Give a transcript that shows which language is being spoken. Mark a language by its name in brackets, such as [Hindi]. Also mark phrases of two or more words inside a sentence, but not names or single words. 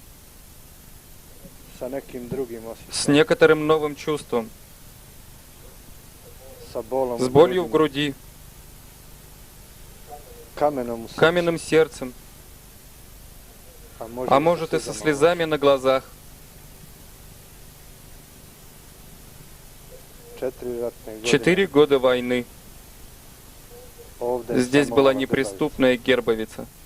[Serbian] sa nekim drugim [Russian] с [Serbian] osjećajem, [Russian] некоторым новым чувством, [Serbian] sa bolom [Russian] с болью в груди, [Serbian] kamenom u srcu, [Russian] каменным сердцем, а может и со слезами на глазах. 4 года войны. Здесь была неприступная Гербовица.